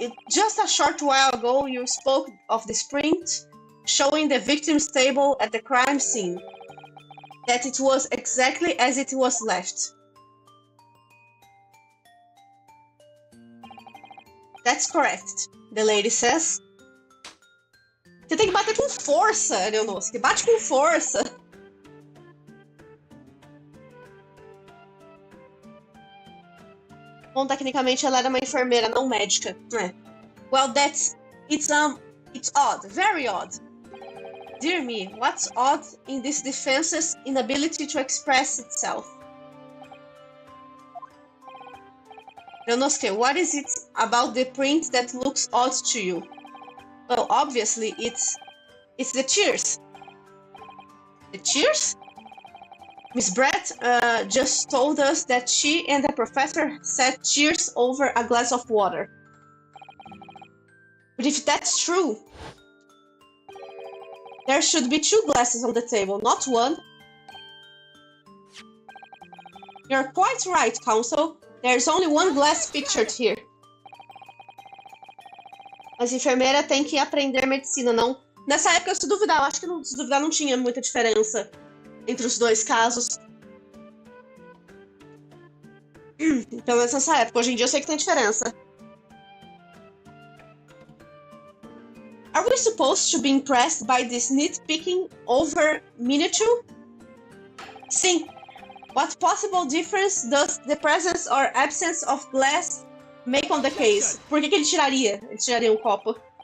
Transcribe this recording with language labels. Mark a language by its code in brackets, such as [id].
[en] Just a short while ago, you spoke of this print showing the victim's table at the crime scene. That it was exactly as it was left. That's correct, the lady says. [pt] Você tem que bater com força, Ryonosuke. Bate com força. Bom, tecnicamente ela era uma enfermeira, não médica. [en] Well, it's odd, very odd. Dear me, what's odd in this defense's inability to express itself? Ryonosuke, what is it about the print that looks odd to you? Well, obviously, it's the cheers. The cheers? Miss Brett just told us that she and the professor said cheers over a glass of water. But if that's true, there should be 2 glasses on the table, not 1. You're quite right, counsel. There's only 1 glass pictured here. [pt] Mas enfermeira tem que aprender medicina, não? Nessa época, se duvidar, eu acho que se duvidar não tinha muita diferença entre os 2 casos. Pelo menos nessa época. Hoje em dia eu sei que tem diferença. [en] Are we supposed to be impressed by this nitpicking over miniature? [pt] Sim. [en] What possible difference does the presence or absence of glass make on the case? [pt] Por que ele tiraria? Ele tiraria um copo.